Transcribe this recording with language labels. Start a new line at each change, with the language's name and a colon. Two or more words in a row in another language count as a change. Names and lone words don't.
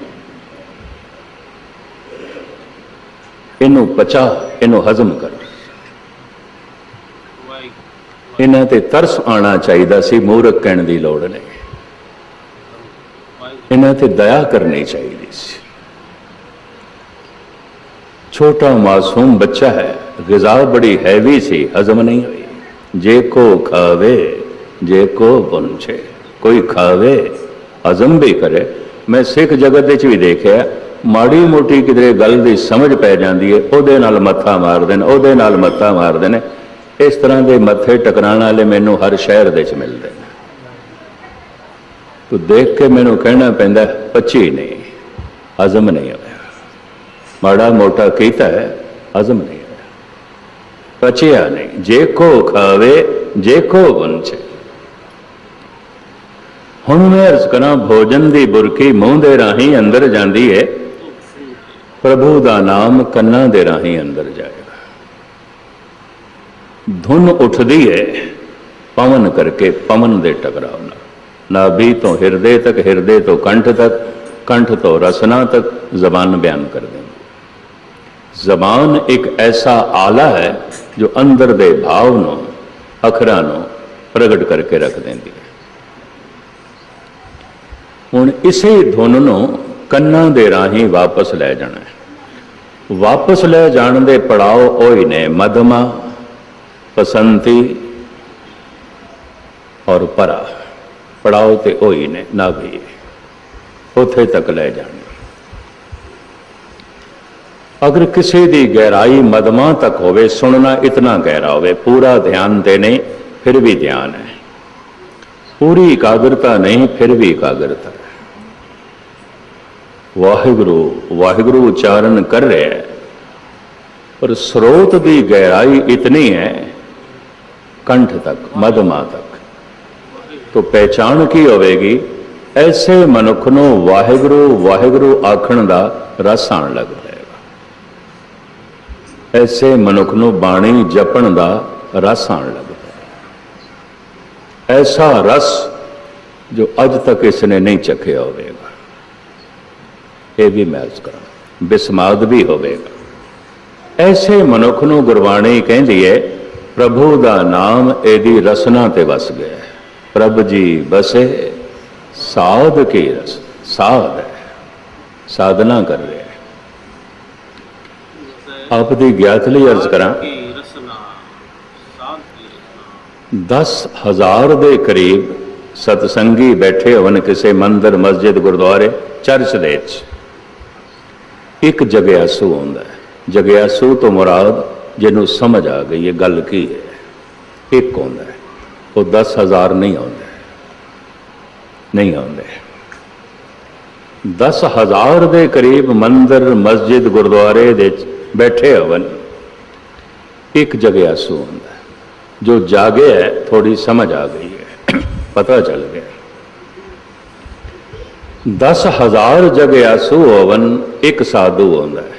Punjabi: ਇਹਨੂੰ ਪਚਾ, ਇਹਨੂੰ ਹਜ਼ਮ ਕਰ। ਇਹਨਾਂ ਤੇ ਤਰਸ ਆਉਣਾ ਚਾਹੀਦਾ ਸੀ, ਮੂਰਖ ਕਹਿਣ ਦੀ ਲੋੜ ਨਹੀਂ। ਇਹਨਾਂ ਤੇ ਦਇਆ ਕਰਨੀ ਚਾਹੀਦੀ ਸੀ। ਛੋਟਾ ਮਾਸੂਮ ਬੱਚਾ ਹੈ, ਗ਼ਿਜ਼ਾ ਬੜੀ ਹੈਵੀ ਸੀ, ਹਜ਼ਮ ਨਹੀਂ ਹੋਈ। ਜੇ ਕੋ ਖਾਵੇ ਜੇ ਕੋ ਪਹੁੰਚੇ, ਕੋਈ ਖਾਵੇ ਹਜ਼ਮ ਭੀ ਕਰੇ। ਮੈਂ ਸਿੱਖ ਜਗਤ ਵਿਚ ਭੀ ਦੇਖਿਆ, ਮਾੜੀ ਮੋਟੀ ਕਿਧਰੇ ਗੱਲ ਦੀ ਸਮਝ ਪੈ ਜਾਤੀ ਹੈ, ਉਹਦੇ ਨਾਲ ਮੱਥਾ ਮਾਰਦੇ ਨੇ, ਉਹਦੇ ਨਾਲ ਮੱਥਾ ਮਾਰਦੇ ਨੇ।
Hindi: इस तरह के मत्थे टकराने वाले मैनू हर शहर
Punjabi: ਦੇ ਚ
Hindi: मिलते हैं।
Punjabi: ਤਾਂ ਦੇਖ ਕੇ ਮੈਨੂੰ ਕਹਿਣਾ ਪੈਂਦਾ ਪਚੀ ਨਹੀਂ, ਹਜ਼ਮ ਨਹੀਂ ਹੋਇਆ। ਮਾੜਾ ਮੋਟਾ ਕੀਤਾ ਹੈ, ਹਜ਼ਮ ਨਹੀਂ ਹੋਇਆ, ਪਚਿਆ ਨਹੀਂ। ਜੇ ਕੋ ਖਾਵੇ ਜੇ ਕੋ ਵੰਚੇ। ਹੁਣ ਮੈਂ ਅਰਜ਼ ਕਰਾਂ, ਭੋਜਨ ਕੀ ਬੁਰਕੀ ਮੂੰਹ ਦੇ ਰਾਹੀ ਅੰਦਰ ਜਾਤੀ ਹੈ, ਪ੍ਰਭੂ ਕਾ ਨਾਮ ਕੰਨਾਂ ਦੇ ਰਾਹੀ ਅੰਦਰ ਜਾਏਗਾ। ਧੁਨ ਉਠਤੀ ਹੈ ਪਵਨ ਕਰਕੇ, ਪਵਨ ਦੇ ਟਕਰਾਅ ਨਾਲ। ਨਾਭੀ ਤੋਂ ਹਿਰਦੇ ਤਕ, ਹਿਰਦੇ ਤੋਂ ਕੰਠ ਤਕ, ਕੰਠ ਤੋਂ ਰਸਨਾ ਤਕ ਜ਼ਬਾਨ ਬਯਾਨ ਕਰ ਦੇਂਗੀ। ਜ਼ਬਾਨ ਏਕ ਐਸਾ ਆਲਾ ਹੈ ਜੋ ਅੰਦਰ ਦੇ ਭਾਵ ਨੂੰ, ਅੱਖਰਾਂ ਨੂੰ ਪ੍ਰਗਟ ਕਰਕੇ ਰੱਖ ਦੇਂਦੀ ਹੈ। ਹੁਣ ਇਸੇ ਧੁਨ ਨੂੰ ਕੰਨਾਂ ਦੇ ਰਾਹੀ ਵਾਪਸ ਲੈ ਜਾਣਾ ਹੈ। ਵਾਪਸ ਲੈ ਜਾਣ ਦੇ ਪੜਾਅ ਓਹੀ ਨੇ ਮਧਮਾ, ਪਸੰਤੀ ਔਰ ਪਰਾ। ਪੜਾਅ ਤਾਂ ਓਹੀ ਨੇ, ਨਾਭੀ ਉੱਥੇ ਤਕ ਲੈ ਜਾਣੇ।
Hindi: अगर किसी की गहराई मधमा तक होवे, सुनना इतना गहरा होवे, पूरा ध्यान दे नहीं फिर भी ध्यान है, पूरी एकाग्रता नहीं फिर भी एकाग्रता है। वाहिगुरु वाहिगुरु उच्चारण कर रहे हैं, पर स्रोत की गहराई इतनी है कंठ तक, मधमा तक।
Punjabi: ਤਾਂ ਪਹਿਚਾਣ ਕੀ ਹੋਵੇਗੀ, ਐਸੇ ਮਨੁੱਖ ਨੂੰ ਵਾਹਿਗੁਰੂ ਵਾਹਿਗੁਰੂ ਆਖਣ ਦਾ ਰਸ ਆਣ ਲੱਗ ਜਾਏਗਾ। ਐਸੇ ਮਨੁੱਖ ਨੂੰ ਬਾਣੀ ਜਪਣ ਦਾ ਰਸ ਆਣ ਲੱਗ ਜਾਏਗਾ। ਐਸਾ ਰਸ ਜੋ ਅੱਜ ਤਕ ਇਸਨੇ ਨਹੀਂ ਚੱਖਿਆ ਹੋਵੇਗਾ। ਇਹ ਭੀ ਮੈਂ ਅਰਜ਼ ਕਰਾਂ, ਬਿਸਮਾਦ ਭੀ ਹੋਵੇਗਾ। ਐਸੇ ਮਨੁੱਖ ਨੂੰ ਗੁਰਬਾਣੀ ਕਹਿੰਦੀ ਹੈ, ਪ੍ਰਭੂ ਕਾ ਨਾਮ ਏਦੀ ਰਸਨਾ ਤੇ ਵਸ ਗਿਆ ਹੈ। ਪ੍ਰਭ ਜੀ ਬਸੇ ਸਾਧ ਕੀ ਰਸ,
Hindi: साध है, साधना कर रहे हैं।
Punjabi: ਆਪ ਦੀ ਗਿਆਤ ਲਈ ਅਰਜ਼ ਕਰਾਂ, 10,000 ਦੇ ਕਰੀਬ ਸਤਸੰਗੀ ਬੈਠੇ ਹੋਵਨ ਕਿਸੀ ਮੰਦਿਰ, ਮਸਜਿਦ, ਗੁਰਦੁਆਰੇ, ਚਰਚ ਦੇ ਵਿਚ। ਏਕ ਜਗਿਆਸੂ ਹੋਂਦਾ ਹੈ। ਜਗਿਆਸੂ ਤੋਂ ਮੁਰਾਦ ਜਿਨ੍ਹਾਂ ਸਮਝ ਆ ਗਈ ਹੈ ਗੱਲ ਕੀ ਹੈ। ਏਕ ਆਉਂਦਾ ਹੈ, ਉਹ 10,000 ਨਹੀਂ ਆਉਂਦੇ, ਨਹੀਂ ਆਉਂਦੇ। 10,000 ਕੇ ਕਰੀਬ ਮੰਦਿਰ ਮਸਜਿਦ ਗੁਰਦੁਆਰੇ ਦੇ ਬੈਠੇ ਹਵਨ, ਏਕ ਜਗਿਆਸੂ ਹੋਂਦਾ ਹੈ।
Hindi: जो जागे है थोड़ी समझ आ गई है, पता चल गया।
Punjabi: 10,000 ਜਗਿਆਸੂ ਹੋਵਨ, ਏਕ ਸਾਧੂ ਹੋਂਦਾ ਹੈ।